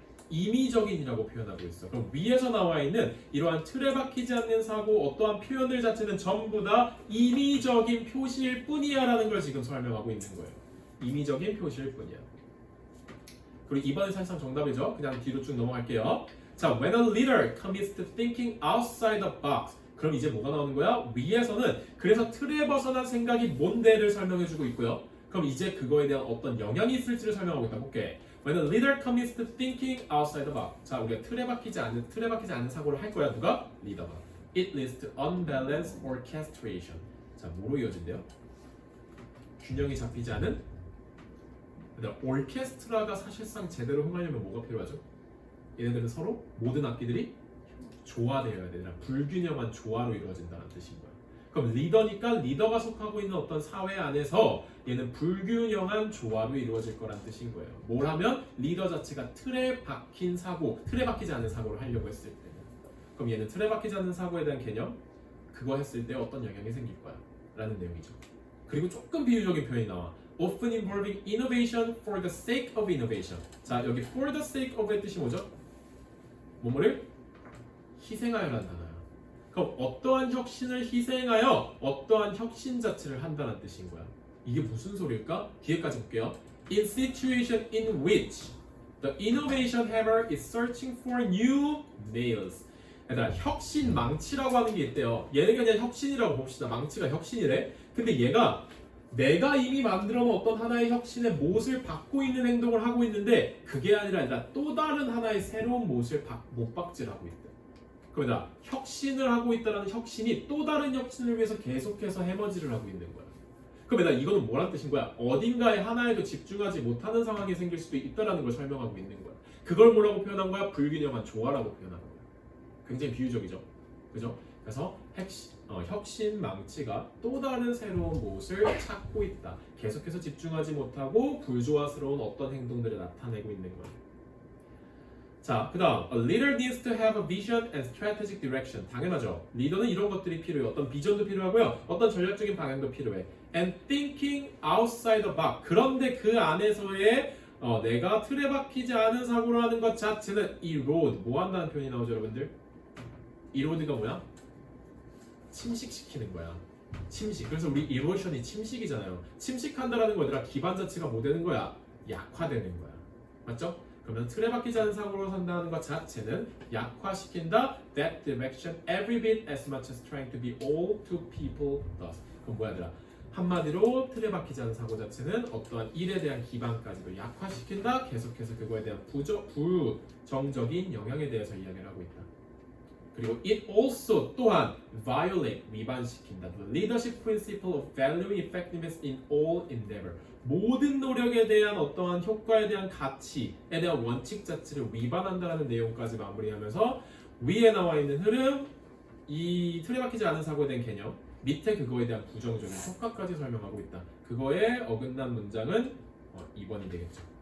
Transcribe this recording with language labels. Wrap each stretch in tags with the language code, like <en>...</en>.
<ko>임의적인이라고 표현하고 있어. 그럼 위에서 나와 있는 이러한 틀에 박히지 않는 사고, 어떠한 표현들 자체는 전부 다 임의적인 표시일 뿐이야라는 걸 지금 설명하고 있는 거예요. 임의적인 표시일 뿐이야. 그리고 이번에 사실상 정답이죠. 그냥 뒤로 쭉 넘어갈게요.</ko> <en>자, when a leader commits to thinking outside the box.</en> <ko>그럼 이제 뭐가 나오는 거야? 위에서는 그래서 틀에 벗어난 생각이 뭔데를 설명해주고 있고요. 그럼 이제 그거에 대한 어떤 영향이 있을지를 설명하고 있다. 볼게.</ko> <en>When a leader commits to thinking outside the box.</en> <ko>자, 우리가 틀에 박히지 않는 사고를 할 거야. 누가? 리더가.</ko> <en>It leads to unbalanced orchestration.</en> <ko>자, 뭐로 이어진대요? 균형이 잡히지 않은? 오케스트라가 사실상 제대로 흥하려면 뭐가 필요하죠? 얘네들은 서로 모든 악기들이 조화되어야 되나 불균형한 조화로 이루어진다는 뜻인 거야. 그럼 리더니까 리더가 속하고 있는 어떤 사회 안에서 얘는 불균형한 조화로 이루어질 거란 뜻인 거예요. 뭘 하면 리더 자체가 틀에 박히지 않는 사고를 하려고 했을 때는. 그럼 얘는 틀에 박히지 않는 사고에 대한 개념, 그거 했을 때 어떤 영향이 생길 거야 라는 내용이죠. 그리고 조금 비유적인 표현이 나와.</ko> <en>Often involving innovation for the sake of innovation.</en> <ko>자, 여기 for the sake of의 뜻이 뭐죠? 뭐뭐를 희생하여라는 단어야. 그럼 어떠한 혁신을 희생하여 어떠한 혁신 자체를 한다는 뜻인 거야. 이게 무슨 소리일까? 뒤에까지 볼게요.</ko> <en>In situation in which the innovation hammer is searching for new nails.</en> <ko>얘들아, 혁신 망치라고 하는 게 있대요. 얘는 그냥 혁신이라고 봅시다. 망치가 혁신이래. 근데 얘가 내가 이미 만들어 놓은 어떤 하나의 혁신의 못을 받고 있는 행동을 하고 있는데 그게 아니라 또 다른 하나의 새로운 못을 못 박질하고 있다. 그러다 혁신을 하고 있다는 혁신이 또 다른 혁신을 위해서 계속해서 해머지를 하고 있는 거야. 그럼 이거는 뭐란 뜻인 거야? 어딘가에 하나에도 집중하지 못하는 상황이 생길 수도 있다는 걸 설명하고 있는 거야. 그걸 뭐라고 표현한 거야? 불균형한 조화라고 표현한 거야. 굉장히 비유적이죠, 그죠? 그래서 혁신 망치가 또 다른 새로운 못을 찾고 있다. 계속해서 집중하지 못하고 불조화스러운 어떤 행동들을 나타내고 있는 거야. 자, 그 다음</ko> <en>A leader needs to have a vision and strategic direction.</en> <ko>당연하죠. 리더는 이런 것들이 필요해. 어떤 비전도 필요하고요. 어떤 전략적인 방향도 필요해.</ko> <en>And thinking outside the box.</en> <ko>그런데 그 안에서의 내가 틀에 박히지 않은 사고를 하는 것 자체는 erode. 뭐 한다는 표현이 나오죠, 여러분들? erode가 뭐야? 침식시키는 거야. 침식. 그래서 우리 erosion이 침식이잖아요. 침식한다라는 거 얘들아 기반 자체가 뭐 되는 거야? 약화되는 거야. 맞죠? 그러면 틀에 박히지 않은 사고로 산다는 것 자체는 약화시킨다.</ko> <en>That direction every bit as much as trying to be all to people does.</en> <ko>그럼 뭐야 얘들아? 한마디로 틀에 박히지 않은 사고 자체는 어떠한 일에 대한 기반까지도 약화시킨다. 계속해서 그거에 대한 부정적인 영향에 대해서 이야기를 하고 있다. 그리고</ko> <en>it also</en> <ko>또한</ko> <en>violate</en> <ko>위반시킨다.</ko> <en>The leadership principle of valuing effectiveness in all endeavor.</en> <ko>모든 노력에 대한 어떠한 효과에 대한 가치에 대한 원칙 자체를 위반한다는 내용까지 마무리하면서 위에 나와 있는 흐름, 이 틀에 박히지 않은 사고에 대한 개념, 밑에 그거에 대한 부정적인 효과까지 설명하고 있다. 그거에 어긋난 문장은 2번이 되겠죠.</ko>